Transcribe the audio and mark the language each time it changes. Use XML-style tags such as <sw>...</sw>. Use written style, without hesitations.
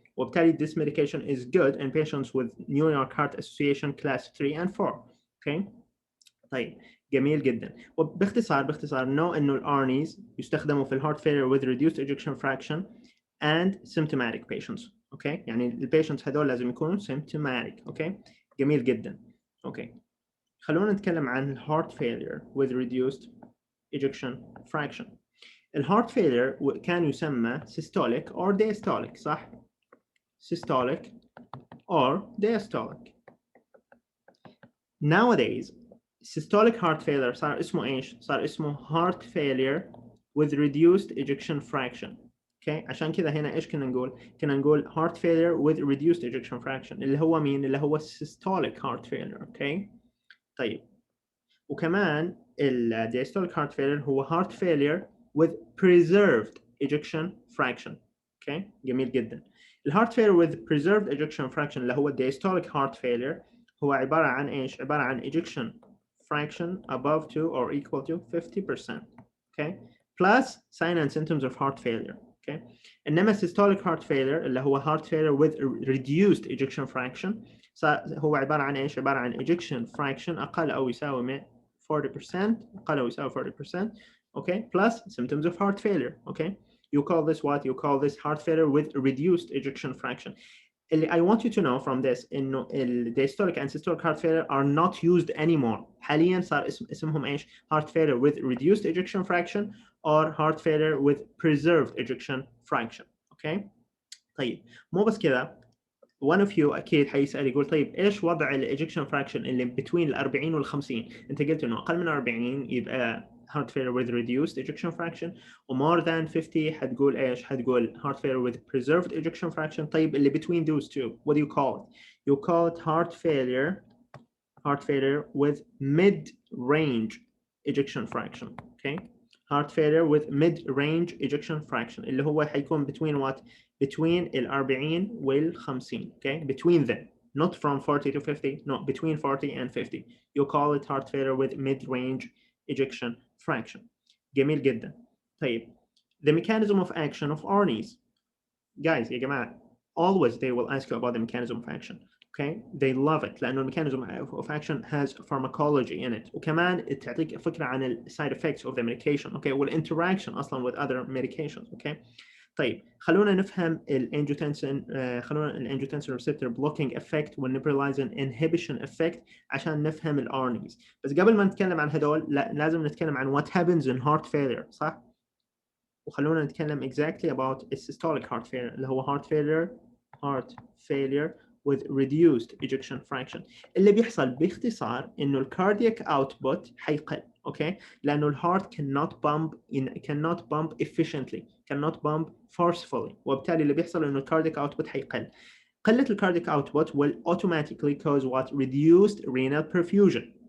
<ar>وبالتالي</ar> <en>this medication is good in patients with New York Heart Association class 3 and 4. okay.</en> <ar>طيب جميل جدا. وباختصار</ar> <en>know</en> <ar>انه الارنيز يستخدموا في الهارت</ar> <en>failure with reduced ejection fraction and symptomatic patients. okay.</en> <ar>يعني البيشنتس هذول لازم يكونوا symptomatic.</ar> <en>okay.</en> <ar>جميل جدا. okay. خلونا نتكلم عن</ar> <en>heart failure with reduced ejection fraction.</en> <ar>الهارت</ar> <en>failure</en> <ar>كان يسمى</ar> <en>systolic or diastolic. صح؟ systolic or diastolic. Nowadays systolic heart failure</en> <ar>صار اسمه ايش؟ صار اسمه</ar> <en>heart failure with reduced ejection fraction. okay.</en> <ar>عشان كذا هنا ايش كنا نقول؟ كنا نقول</ar> <en>heart failure with reduced ejection fraction</en> <ar>اللي هو مين؟ اللي هو</ar> <en>systolic heart failure. okay.</en> <ar>طيب وكمان ال</ar> <en>diastolic heart failure هو heart failure with preserved ejection fraction. okay.</en> <ar>جميل جدا.</ar> <en>الهارت failure with preserved ejection fraction</en> <ar>اللي هو</ar> <en>diastolic heart failure</en> <ar>هو عبارة عن ايش؟ عبارة عن</ar> <en>ejection fraction above to or equal to 50%. okay. plus sign and symptoms of heart failure. okay.</en> <ar>إنما</ar> <en>systolic heart failure</en> <ar>اللي هو</ar> <en>heart failure with reduced ejection fraction</en> <ar>هو عبارة عن ايش؟ عبارة عن ejection fraction أقل أو يساوي 40%. أقل أو يساوي 40%.</ar> <en>okay. plus symptoms of heart failure. okay. You call this what? You call this heart failure with reduced ejection fraction. I want you to know from this إنه diastolic and systolic heart failure are not used anymore.</en> <ar>حاليا صار اسمهم ايش؟</ar> <en>heart failure with reduced ejection fraction or heart failure with preserved ejection fraction. okay.</en> <ar>طيب مو بس كذا.</ar> <en>one of you</en> <ar>اكيد حيسال يقول طيب ايش وضع الايجكشن فراكشن اللي between ال 40 وال 50؟ انت قلت انه اقل من 40 يبقى</ar> <en>heart failure with reduced ejection fraction</en> <ar>و</ar> <en>more than 50</en> <ar>حتقول ايش؟ حتقول heart failure with preserved ejection fraction. طيب اللي</ar> <en>between those two what do you call it? You call it heart failure with mid-range ejection fraction. okay. heart failure with mid-range ejection fraction</en> <ar>اللي هو حيكون</ar> <en>between what?</en> <ar>between ال 40 وال 50.</ar> <en>okay. between them, not from 40 to 50, no, between 40 and 50. You call it heart failure with mid-range ejection fraction.</en> <ar>جميل جدا. طيب</ar> <en>the mechanism of action of ARNIs. guys</en> <ar>يا جماعة</ar> <en>always they will ask you about the mechanism of action. okay. they love it</en> <ar>لأنه</ar> <en>mechanism of action has pharmacology in it</en> <ar>وكمان تعطيك فكرة عن ال</ar> <en>side effects of the medication. okay.</en> <ar>والinteraction أصلا</ar> <en>with other medications. okay.</en> <ar>طيب خلونا نفهم الانجيوتنسين خلونا الانجيوتنسين ريسبتور بلوكينج افكت والنيبرلايزن انهبيشن افكت عشان نفهم الارنيز. بس قبل ما نتكلم عن هدول لازم نتكلم عن</ar> <en>what happens in heart failure.</en> <ar>صح؟ وخلونا نتكلم</ar> <en>exactly about systolic heart failure</en> <ar>اللي هو</ar> <en>heart failure with reduced ejection fraction.</en> <ar>اللي بيحصل باختصار انه الكاردياك اوتبوت حيقل. اوكي، لانه الهارت</ar> <en>cannot pump efficiently, cannot pump forcefully،</en> <ar>وبالتالي اللي بيحصل انه الكارديك اوتبوت حيقل. قلة الكارديك</ar> <en>output will automatically cause what? Reduced renal perfusion.</en>